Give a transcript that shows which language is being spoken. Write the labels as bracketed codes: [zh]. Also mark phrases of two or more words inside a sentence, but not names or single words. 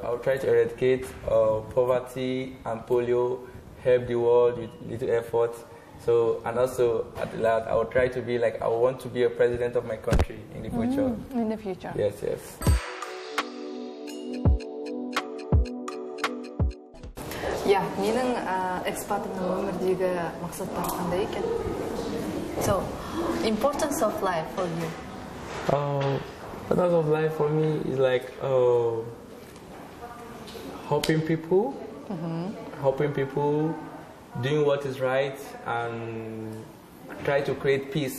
[en] I'll try to eradicate poverty and polio, help the world with little effort. So, and also at the last, I will try to be like, I want to be a president of my country in the future. In the future? Yes. Yeah, [kk] менің экспатымның өмірдегі мақсаттары қандай екен? [en] So, importance of life for you? Importance of life for me is like helping people, doing what is right, and try to create peace.